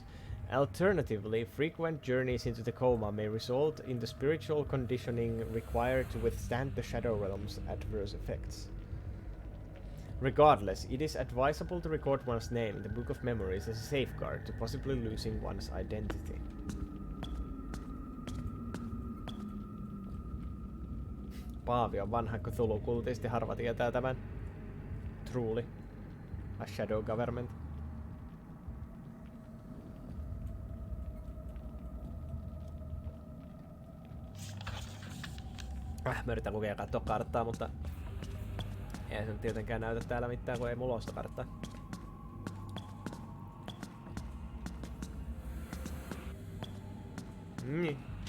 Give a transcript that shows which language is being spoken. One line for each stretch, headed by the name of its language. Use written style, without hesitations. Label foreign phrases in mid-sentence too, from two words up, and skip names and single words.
English: Alternatively, frequent journeys into the coma may result in the spiritual conditioning required to withstand the Shadow Realm's adverse effects. Regardless, it is advisable to record one's name in the Book of Memories as a safeguard to possibly losing one's identity.
Finnish: Paavi on vanha Cthulhu-kultisti, harva tietää tämän.
English: Truly. A shadow government.
Finnish: Mä yritän lukea ja katsoa karttaa, mutta ei se tietenkään näytä täällä mitään, kun ei mulla ole sitä karttaa. Niin.